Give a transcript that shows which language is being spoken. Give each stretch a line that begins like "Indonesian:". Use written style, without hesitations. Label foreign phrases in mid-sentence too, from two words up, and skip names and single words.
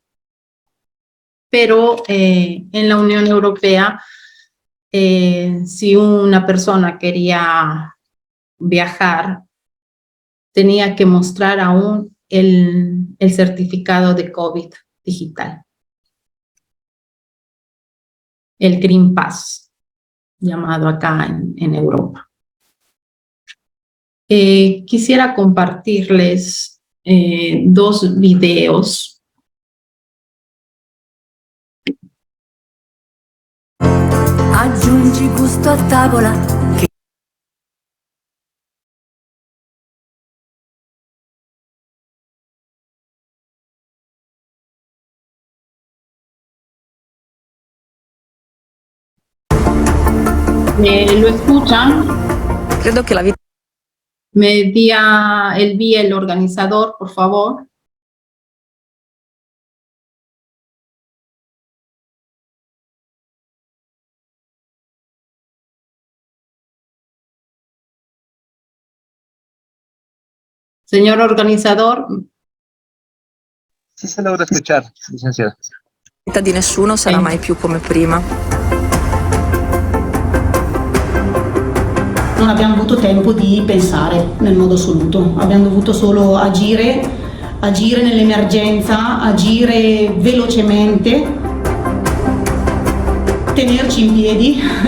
Spanish: Pero en la Unión Europea, si una persona quería viajar, tenía que mostrar aún el certificado de COVID digital. El Green Pass, llamado acá en Europa. Quisiera compartirles 2 videos.
Italian: Aggiungi gusto a tavola.
Spanish: ¿Lo escuchan?
Italian: Credo che la vita.
Spanish: Me dia el vía el organizador, por favor. Señor organizador. Sí se logra escuchar, licenciada.
Italian: La vita di nessuno sarà mai più come prima. Non abbiamo avuto tempo di pensare nel modo assoluto, abbiamo dovuto solo agire nell'emergenza, agire velocemente, tenerci in piedi.